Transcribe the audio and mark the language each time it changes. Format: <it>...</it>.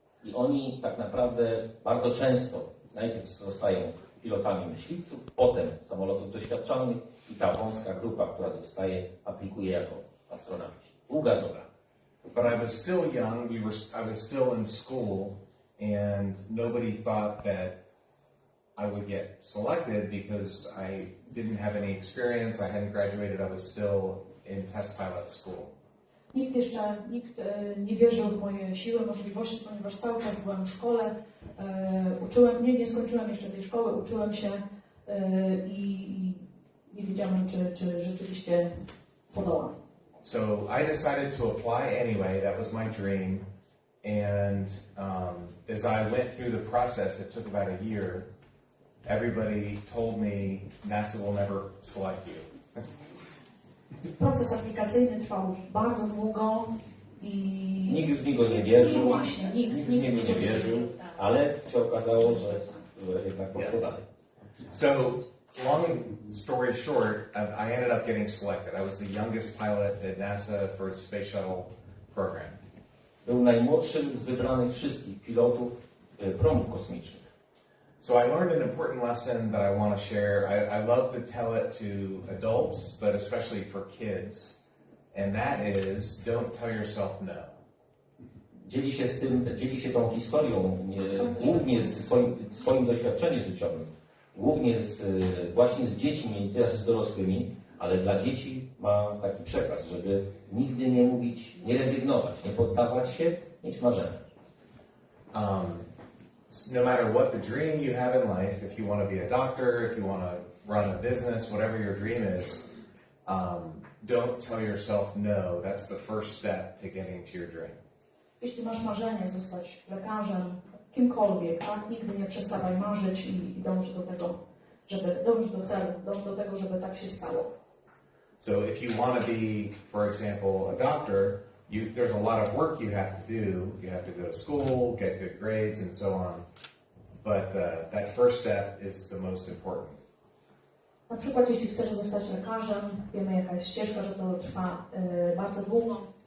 <pl>I oni tak naprawdę bardzo często najpierw zostają pilotami myśliwców, potem samolotów doświadczalnych i ta wąska grupa, która zostaje, aplikuje jako astronauci. Długa droga.</pl> <en>But I was still young. I was still in school, and nobody thought that I would get selected because I didn't have any experience. I hadn't graduated. I was still in test pilot school.</en> <pl>Nikt nie wierzył w moje siły, możliwości, ponieważ cały czas byłem w szkole. Nie skończyłem jeszcze tej szkoły, uczyłem się i nie wiedziałem, czy rzeczywiście podołam.</pl> <en>So I decided to apply anyway. That was my dream. And as I went through the process, it took about a year. Everybody told me NASA will never select you.</en> <pl>Proces aplikacyjny trwał bardzo długo i Nikt w niego nie wierzył, nikt w niego nie wierzył, ale się okazało, że jednak poszło dalej.</pl> <en>So, long story short, I ended up getting selected. I was the youngest pilot at NASA for the Space Shuttle program.</en> <pl>Był najmłodszym z wybranych wszystkich pilotów promów kosmicznych.</pl> <en>So I learned an important lesson that I want to share. I love to tell it to adults, but especially for kids. And that is, don't tell yourself no.</en> <pl>Dzieli się tą historią głównie ze swoim doświadczeniem życiowym, głównie właśnie z dziećmi i też z dorosłymi, ale dla dzieci ma taki przekaz, żeby nigdy nie mówić, nie rezygnować, nie poddawać się, mieć marzenia.</pl> <en>No matter what the dream you have in life, if you want to be a doctor, if you want to run a business, whatever your dream is, don't tell yourself no. That's the first step to getting to your dream.</en> <pl>jeśli masz marzenie zostać lekarzem, kimkolwiek, tak? Nigdy nie przestawaj marzyć i dąż do tego, dąż do celu, dąż do tego, żeby tak się stało.</pl> <en>So if you want to be, for example, a doctor, there's a lot of work you have to do. You have to go to school, get good grades, and so on. But that first step is the most important.</en> <pl>Na przykład, jeśli chcesz zostać lekarzem, wiemy jaka jest ścieżka, że to trwa bardzo długo.</pl>